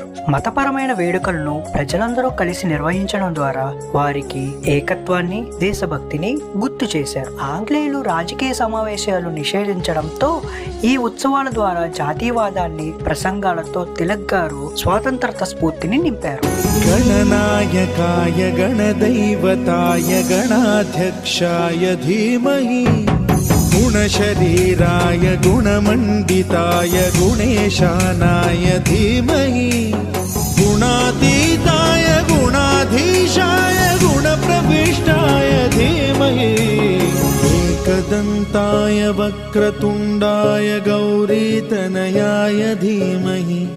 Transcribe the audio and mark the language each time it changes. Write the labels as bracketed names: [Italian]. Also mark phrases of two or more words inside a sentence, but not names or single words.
[Telugu] మతపరమైన వేడుకలను ప్రజలందరూ కలిసి నిర్వహించడం ద్వారా వారికి ఏకత్వాన్ని, దేశభక్తిని గుర్తు చేశారు. ఆంగ్లేయులు రాజకీయ సమావేశాలు నిషేధించడంతో ఈ ఉత్సవాల ద్వారా జాతీయవాదాన్ని ప్రసంగాలతో తిలక్ గారు స్వాతంత్రత స్ఫూర్తిని నింపారు. [Sanskrit] गणनायकाय गणदैवताय गणाध्यक्षाय धीमहि गुणशरीराय गुणमण्डिताय गुणेशानाय धीमहि गुणातीताय गुणाधीशाय गुणप्रविष्टाय धीमहि एकदन्ताय वक्रतुण्डाय गौरीतनयाय धीमहि।